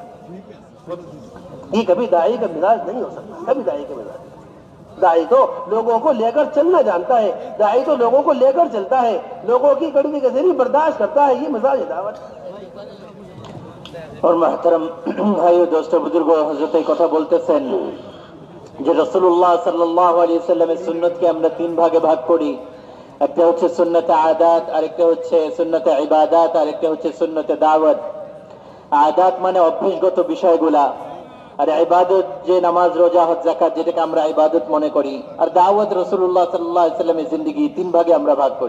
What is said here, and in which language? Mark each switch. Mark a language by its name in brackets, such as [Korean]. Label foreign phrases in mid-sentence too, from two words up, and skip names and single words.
[Urdu] یہ کبھی داعی کا مزاج نہیں ہو سکتا, کبھی داعی کا مزاج. داعی تو لوگوں کو لے کر چلنا جانتا ہے, داعی تو لوگوں کو لے کر چلتا ہے, لوگوں کی کڑوی گزری برداشت کرتا ہے, یہ مزاج دعوت. اور محترم بھائیو دوستو بزرگوں, حضرت [Bangla] কথা বলতেছেন যে রাসূলুল্লাহ সাল্লাল্লাহু আলাইহি ওয়াসাল্লামের সুন্নতকে আমরা তিন ভাগে ভাগ করি. একটা হচ্ছে সুন্নতে আদাত, আরেকটা হচ্ছে সুন্নতে ইবাদাত, আরেকটা হচ্ছে সুন্নতে দাওয়াত. আদাত মানে অভ্যাসগত বিষয়গুলা, আর ইবাদত যে নামাজ রোজা হজ যাকাত যেটাকে আমরা ইবাদত মনে করি, আর দাওয়াত রাসূলুল্লাহ সাল্লাল্লাহু আলাইহি ওয়াসাল্লামের জিন্দেগি, তিন ভাগে আমরা ভাগ করি.